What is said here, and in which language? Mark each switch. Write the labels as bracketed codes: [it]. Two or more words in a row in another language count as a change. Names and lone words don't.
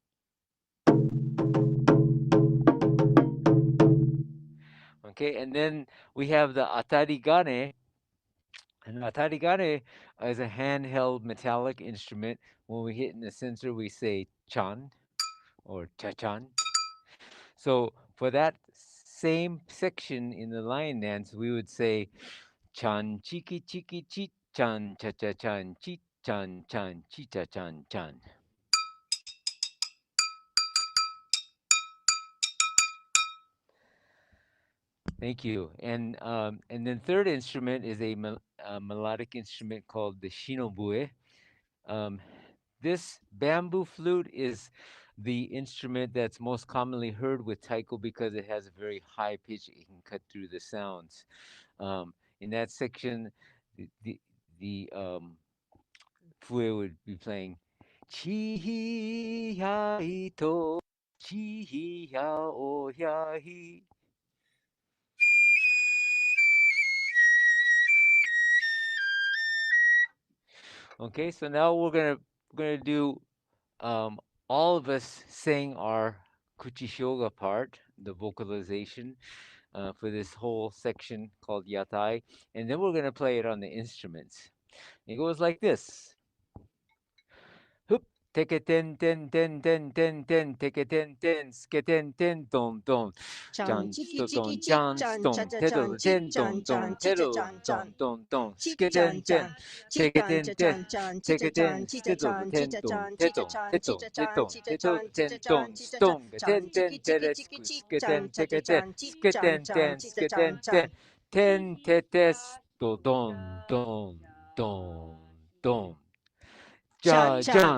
[en] Okay, and then we have the atarigane. And atarigane is a handheld metallic instrument. When we hit in the center, we say chan or cha-chan. So for that same section in the lion dance, we would say chan chiki chiki chi chan cha cha chan chi chan chan chi cha chan chan. Thank you. And then third instrument is a melodic instrument called the shinobue. Um, this bamboo flute is the instrument that's most commonly heard with taiko because it has a very high pitch. It can cut through the sounds. In that section, the the, the fue would be playing chi hi hi to chi hi ya o ya hi. Okay, so now we're gonna do all of us sing our kuchishoga part, the vocalization for this whole section called yatai, and then we're gonna play it on the instruments. It goes like this. Hup, take a ten ten ten ten ten ten, take a ten ten, sketen ten don don, Chan John chiki chiki don chik John chan cha don cha chan teddle chik ten chan don chan don chi cha teddle chan chan don chik chan sketen ten, chan chik take a chan ten cha ten, chan chan chi take cha a ten chan chi cha stiddle chan chi ten cha don chan chi cha teddle chan chi teddle cha chan teddle chi cha teddle chan chi cha ten chan don chi cha chan stone chan ten ten chiki chiki tedet chiki chik chan sketen cha cha take a ten chan chik chan sketen chan ten chi cha chan sketen ten chan ten tetes do don don. cha chan.